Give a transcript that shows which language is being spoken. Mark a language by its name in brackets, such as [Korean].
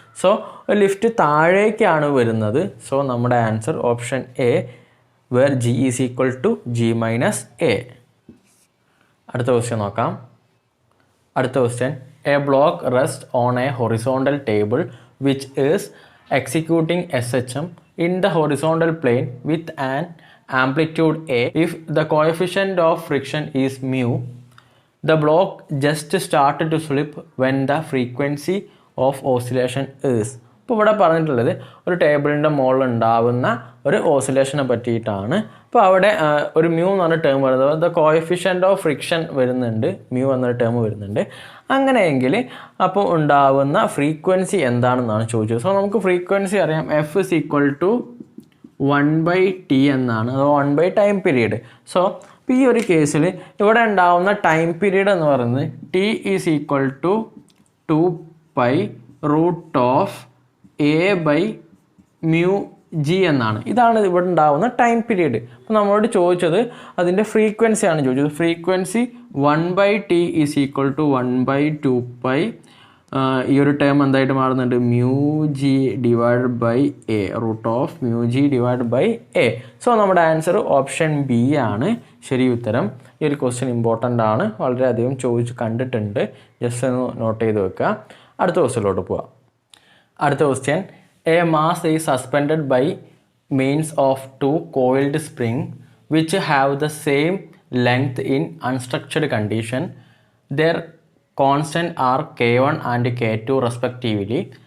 [Malayalam] So lift താഴേക്കാണ് വരുന്നത്. So നമ്മുടെ answer option A, [English] Where g is equal to g minus a. [Malayalam] അടുത്ത question നോക്കാം. [English] അടുത്ത question, a block rest on a horizontal table which is executing SHM in the horizontal plane with an amplitude A. If the coefficient of friction is mu, the block just started to slip when the frequency of oscillation is. [Malayalam] ഇപ്പോൾ ഇവിടെ പറഞ്ഞിട്ടുള്ളത് ഒരു ടേബിളിൻ്റെ മുകളിൽ ഉണ്ടാവുന്ന ഒരു ഓസിലേഷനെ പറ്റിയിട്ടാണ്. അപ്പോൾ അവിടെ ഒരു മ്യൂ എന്ന് പറഞ്ഞ ടേം വരുന്നത്, [English] the coefficient of friction [Malayalam] വരുന്നുണ്ട്, മ്യൂ എന്നൊരു ടേം വരുന്നുണ്ട്. അങ്ങനെയെങ്കിൽ അപ്പോൾ ഉണ്ടാവുന്ന ഫ്രീക്വൻസി എന്താണെന്നാണ് ചോദിച്ചത്. സോ നമുക്ക് ഫ്രീക്വൻസി അറിയാം, [English] F is equal to 1/t [Malayalam] എന്നാണ്, അത് 1 ടൈം പീരീഡ്. സോ ഈ ഒരു കേസിൽ ഇവിടെ ഉണ്ടാവുന്ന ടൈം പീരീഡ് എന്ന് പറയുന്നത് [English] T is equal to 2π root of A/μg [Malayalam] എന്നാണ്. ഇതാണ് ഇവിടെ ഉണ്ടാവുന്ന ടൈം പീരീഡ്. അപ്പോൾ നമ്മളോട് ചോദിച്ചത് അതിൻ്റെ ഫ്രീക്വൻസിയാണ് ചോദിച്ചത്. [English] Frequency 1/t is equal to 1/2π. [Malayalam] ഈ ഒരു ടേം എന്തായിട്ട് മാറുന്നുണ്ട്, [English] μg divide by a, root of μg divide by a. [Malayalam] So നമ്മുടെ ആൻസർ ഓപ്ഷൻ ബി ആണ് ശരി ഉത്തരം. ഈ ഒരു ക്വസ്റ്റ്യൻ ഇമ്പോർട്ടൻ്റ് ആണ്, വളരെയധികം ചോദിച്ച് കണ്ടിട്ടുണ്ട്, ജസ്റ്റ് ഒന്ന് നോട്ട് ചെയ്ത് വെക്കുക. അടുത്ത ക്വസ്റ്റ്യനിലോട്ട് പോവാം. [English] അടുത്ത question, a mass is suspended by means of 2 coiled spring which have the same length in unstructured condition. Their constant are K1 and K2 respectively.